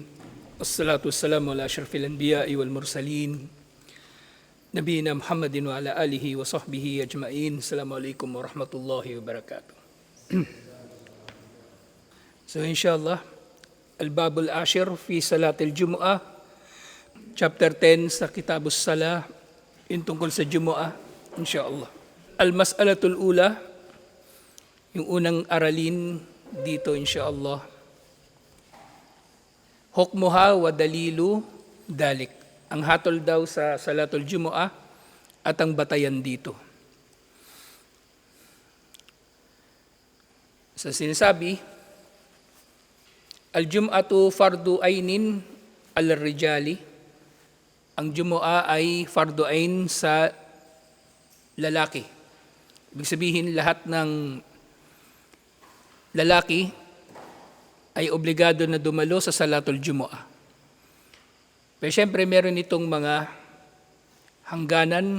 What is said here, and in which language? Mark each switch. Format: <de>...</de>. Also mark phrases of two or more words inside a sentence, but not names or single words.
<ar>والصلاة والسلام على أشرف الأنبياء والمرسلين. نبينا محمد وعلى آله وصحبه أجمعين. السلام عليكم ورحمة الله وبركاته. So إن شاء الله، الباب العاشر في صلاة الجمعة,</ar> <tl>Chapter 10 sa</tl> <ar>كتاب الصلاة,</ar> <tl>yung tungkol sa Jumu'ah, inshallah.</tl> <ar>المسألة الأولى,</ar> <tl>yung unang aralin dito inshallah.</tl> <ar>حكمها ودليل ذلك.</ar> <tl>Ang hatol daw sa</tl> <ar>صلاة الجمعة</ar> <tl>at ang batayan dito. Sa sinasabi,</tl> <ar>الجمعة فرض عين على الرجال.</ar> <tl>Ang Jumu'ah ay</tl> <ar>فرض عين</ar> <tl>sa lalaki. Ibig sabihin lahat ng lalaki ay obligado na dumalo sa</tl> <ar>صلاة الجمعة.</ar> <tl>Pero siyempre meron itong mga hangganan.</tl>